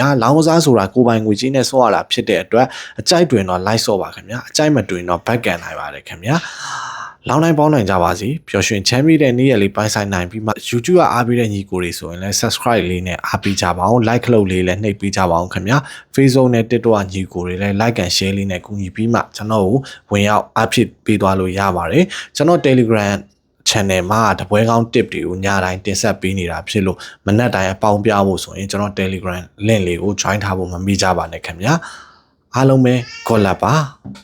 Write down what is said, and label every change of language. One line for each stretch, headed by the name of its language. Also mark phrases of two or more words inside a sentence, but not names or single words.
Burmese: လောင်းကစားဆိုတာကိုပိုင်ငွေကြီးနဲ့ဆော့ရတာဖြစ်တဲ့အတွက်အကြိုက်တွင်တော့ like ဆော့ပါခင်ဗျာအကြိုက်မတွင်တော့ back ကန်နိုင်ပါတယ်ခင်ဗျာလော င်းနိုင်ပေါင်းနိုင်ကြပါစီပျော်ရွှင်ချမ်းမြေ့တဲ့နေ့ရက်လေးပိုင်းဆိုင်နိုင်ပြီးမှ YouTube ကအားပေးတဲ့ညီကိုတွေဆိုရင်လည်း subscribe လေးနဲ့အားပေးကြပါအောင် like လုပ်လေးလည်းနှိပ်ပေးကြပါအောင်ခင်ဗျာ Facebook နဲ့ TikTok ကညီကိုတွေလည်း
English: like and share
Burmese: လေးနဲ့ကူညီပြီးမှကျွန်တော်ကိုဝင်ရောက်အားဖြစ်ပေးသွားလို့ရပါတယ်ကျွန်တော် Telegram channel မှာတပွဲကောင်း tip တွေကိုညတိုင်းတင်ဆက်ပေးနေတာဖြစ်လို့မနက်တိုင်းအပေါင်းပြဖို့ဆိုရင်ကျွန်တော် Telegram link လေးကို join ထားဖို့မမေ့ကြပါနဲ့ခင်ဗျာအားလုံးပဲ
English: good luck
Burmese: ပါ